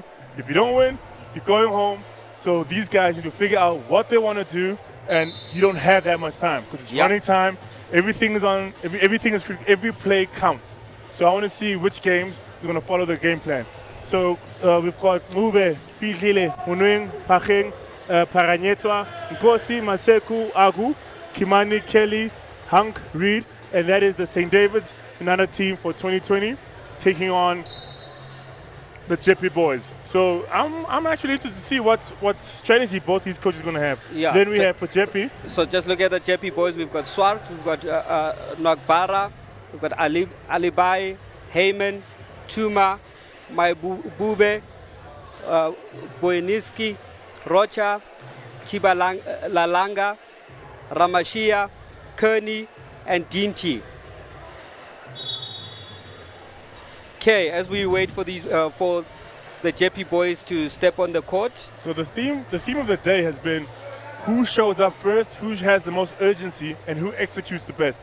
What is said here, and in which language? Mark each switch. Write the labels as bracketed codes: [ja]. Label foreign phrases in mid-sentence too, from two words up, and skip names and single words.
[en] If you don't win, you're going home. So these guys need to figure out what they want to do, and you don't have that much time because it's running time. Everything is on. Every play counts. So I want to see which games is going to follow the game plan. So we've got Mube, Fihile, Munuing, Pacheng, Paranyetwa, Nkosi, Maseku, Agu, Kimani, Kelly, Hank, Reed, and that is the St. David's, another team for 2020, taking on the JP Boys. So I'm actually interested to see what strategy both these coaches are going to have. Yeah. Then we have for JP. So just look at the JP Boys. We've got Swart, we've got Nagbara, we've got Alibai, Heyman, Tuma, Maibube, Boyniski, Rocha, Chibalalanga, Ramashia, Kearney, and Dinty. Okay, as we wait for these for the JP Boys to step on the court. So the theme of the day has been who shows up first, who has the most urgency, and who executes the best.